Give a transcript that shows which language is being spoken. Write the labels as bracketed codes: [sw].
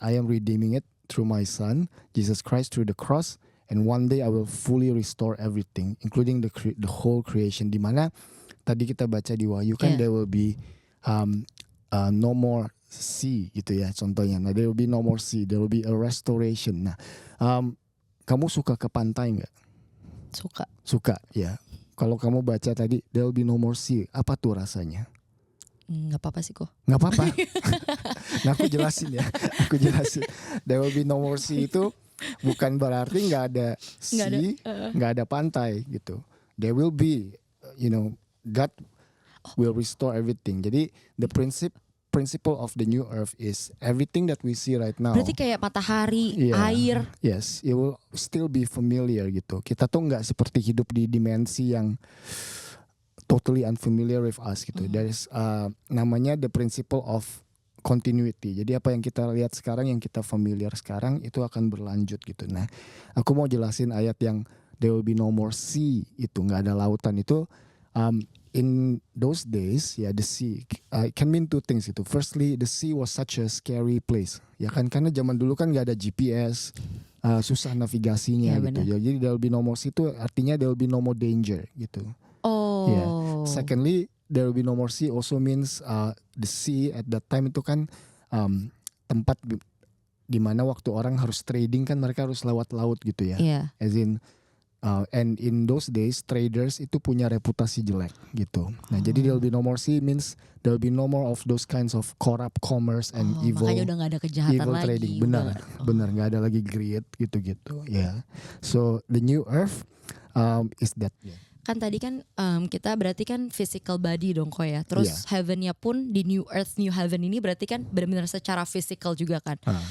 [en] I am redeeming it through my Son, Jesus Christ, through the cross. And one day I will fully restore everything, including the whole creation. [id] Dimana tadi kita baca di Wahyu kan, [en] there will be no more sea [id] gitu ya contohnya. [en] Nah, there will be no more sea, there will be a restoration. [id] Nah, kamu suka ke pantai nggak? Suka ya. Kalau kamu baca tadi [en] there will be no more sea, [id] apa tuh rasanya? Nggak apa-apa sih kok. Nggak apa-apa. Nah, aku jelasin. [en] There will be no more sea [id] itu bukan berarti nggak ada sea, nggak ada pantai gitu. [en] There will be, God will restore everything. Jadi the principle of the new earth is everything that we see right now. [id] Berarti kayak matahari, air. [en] Yes, it will still be familiar gitu. [id] Kita tuh nggak seperti hidup di dimensi yang [en] totally unfamiliar with us gitu. There is namanya the principle of continuity. [id] Jadi apa yang kita lihat sekarang, yang kita familiar sekarang itu akan berlanjut gitu. Nah, aku mau jelasin ayat yang [en] there will be no more sea, [id] itu nggak ada lautan itu. [en] In those days, ya, the sea can mean two things itu. Firstly, the sea was such a scary place, [id] ya kan, karena zaman dulu kan nggak ada GPS, susah navigasinya gitu. [en] Ya, jadi there will be no more sea [id] itu artinya [en] there will be no more danger gitu. Oh. Yeah. Secondly, there will be no more sea also means the sea at that time [id] itu kan tempat di mana waktu orang harus trading kan mereka harus lewat laut gitu ya. [en] Yeah. As in and in those days traders [id] itu punya reputasi jelek gitu. [en] Nah, jadi there will be no more sea means there will be no more of those kinds of corrupt commerce and evil. [id] Makanya udah gak ada kejahatan [en] evil [id] lagi. Trading. Benar nggak ada lagi greed gitu-gitu. Yeah. [en] So the new earth is that. Yeah. [id] Kan tadi kan kita berarti kan physical body dong kok ya. Terus heavennya pun di new earth, new heaven ini berarti kan benar-benar secara physical juga kan.